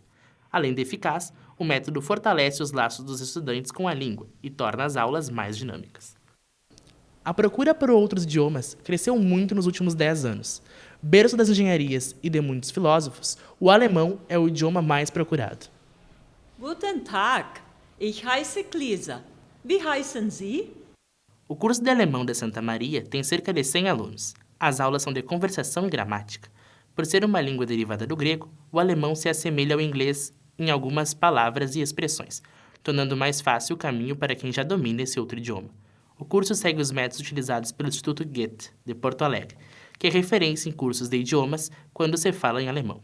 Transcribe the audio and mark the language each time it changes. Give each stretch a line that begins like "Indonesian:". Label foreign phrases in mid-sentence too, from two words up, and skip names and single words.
Portuguese: Além de eficaz, o método fortalece os laços dos estudantes com a língua e torna as aulas mais dinâmicas. A procura por outros idiomas cresceu muito nos últimos 10 anos. Berço das engenharias e de muitos filósofos, o alemão é o idioma mais procurado.
German: Guten Tag, ich heiße Lisa. Wie heißen Sie?
Portuguese: O curso de alemão de Santa Maria tem cerca de 100 alunos. As aulas são de conversação e gramática. Por ser uma língua derivada do grego, o alemão se assemelha ao inglês em algumas palavras e expressões, tornando mais fácil o caminho para quem já domina esse outro idioma. O curso segue os métodos utilizados pelo Instituto Goethe, de Porto Alegre, que é referência em cursos de idiomas quando se fala em alemão.